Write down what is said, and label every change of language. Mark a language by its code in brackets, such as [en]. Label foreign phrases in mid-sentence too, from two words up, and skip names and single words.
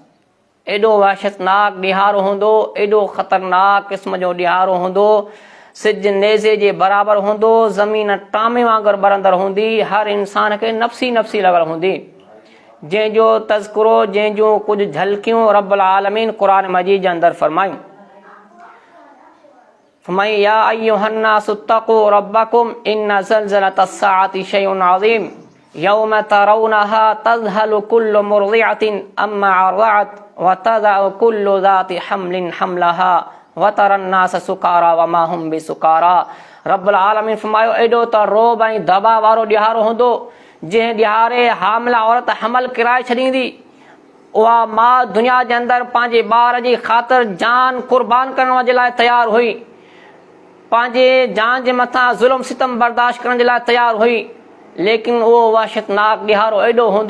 [sd] एॾो वहशतनाक ॾिहारो हूंदो, एॾो ख़तरनाक क़िस्म जो ॾिहारो हूंदो, सिज नेज़े जे बराबरि हूंदो, ज़मीन टामे वांगुरु बरंदड़ हूंदी, हर इंसान खे नफ़्सी नफ़्सी लॻल हूंदी। जंहिंजो तज़किरो, जंहिंजूं कुझु झलकियूं रब्बुल आलमीन क़ुरान मजीद जे अंदरि फरमायूं। [ar] फरमाई يا أيها الناس اتقوا ربكم إن زلزلة الساعة شيء عظيم يوم ترونها تذهل كل مرضعة عما أرضعت وتضع كل ذات حمل حملها وترى الناس سكارى وما هم بسكارى. [sd] रब्बुल आलमीन फरमायो एॾो त रोब ऐं दबा वारो ॾिहारो हूंदो, जंहिं ॾिहारे हामिला औरत हमल किराए छॾींदी। उहा माउ दुनिया जे अंदरि पंहिंजे ॿार जी ख़ातिर जान क़ुर्बान करण जे लाइ तयारु हुई, पंहिंजे जान जे मथां ज़ुल्म सितम बर्दाश्त करण जे लाइ तयारु हुई, लेकिन उहो वहशतनाक ॾिहारो एॾो हूंदो।